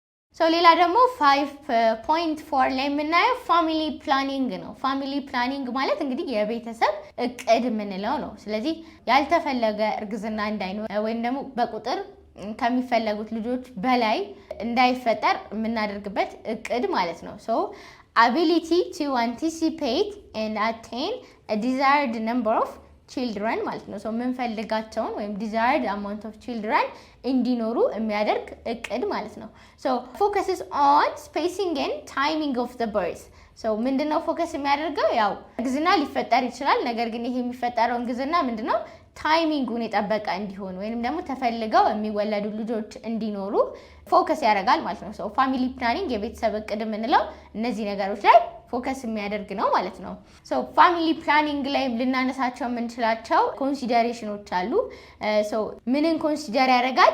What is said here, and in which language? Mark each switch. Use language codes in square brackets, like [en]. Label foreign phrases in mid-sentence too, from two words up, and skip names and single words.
[am] ሶ ሌላ ደግሞ 5.4 ላይ የምናየው [en] family planning [am] ነው። [en] family planning [am] ማለት እንግዲህ የቤተሰብ እቅድ የምንለው ነው። ስለዚህ ያልተፈለገ እርግዝና እንዳይኖር ወይም ደግሞ በቁጥር ከሚፈለጉት ልጆች በላይ እንዳይፈጠር የምናደርግበት እቅድ ማለት ነው። ሶ [en] ability to anticipate and attain a desired number of children [am] ማለት ነው። ሶ የምንፈልጋቸውን ወይም [en] desired amount of children [am] እንዲኖሩ የሚያደርግ እቅድ ማለት ነው። ሶ [en] focuses on spacing and timing of the birth። [am] ሶ ምንድነው ፎከስ የሚያደርገው? ያው እርግዝና ሊፈጠር ይችላል። ነገር ግን ይሄ የሚፈጠረው እርግዝና ምንድነው ታይሚንጉን የጠበቀ እንዲሆን ወይንም ደግሞ ተፈልገው የሚወለዱ ልጆች እንዲኖሩ ፎከስ ያደርጋል ማለት ነው። ሶ [en] family planning [am] የቤተሰብ እቅድ የምንለው እነዚህ ነገሮች ላይ ፎከስ የሚያደርግ ነው ማለት ነው። ሶ [en] family planning [am] ላይ ልናነሳቸው የምንችላቸው ኮንሲደሬሽኖች አሉ። ሶ ምንን ኮንሲደር ያደርጋል?